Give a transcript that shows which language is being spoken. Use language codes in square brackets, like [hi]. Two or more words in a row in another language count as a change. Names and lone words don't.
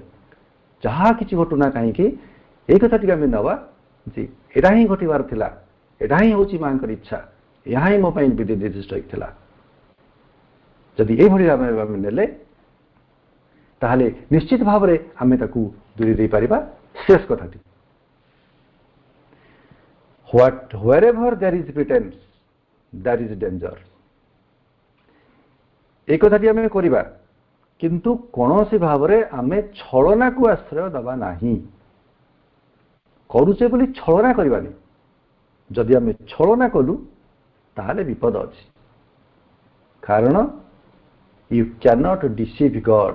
[or] ଯାହା କିଛି ଘଟୁ ନା କାହିଁକି ଏଇ କଥା ଟିକେ ଆମେ ନେବା ଯେ ଏଇଟା ହିଁ ଘଟିବାର ଥିଲା, ଏଇଟା ହିଁ ହେଉଛି ମାଙ୍କର ଇଚ୍ଛା, ଏହା ହିଁ ମୋ ପାଇଁ ବିଧି ନିର୍ଦ୍ଦିଷ୍ଟ ହେଇଥିଲା। ଯଦି ଏଇଭଳି ଆମେ ନେଲେ ତାହେଲେ ନିଶ୍ଚିତ ଭାବରେ ଆମେ ତାକୁ ଦୂରେଇ ଦେଇପାରିବା। ଶେଷ କଥାଟି, [en] wherever there is pretense there is danger। [bn] এই কথাটি [or] ଆମେ କରିବା, କିନ୍ତୁ କୌଣସି ଭାବରେ ଆମେ ଛଳନାକୁ ଆଶ୍ରୟ ଦେବା ନାହିଁ। କରୁଛେ ବୋଲି ଛଳନା କରିବାନି। ଯଦି ଆମେ ଛଳନା କଲୁ ତାହେଲେ ବିପଦ ଅଛି। [en] କାରଣ you can't deceive God.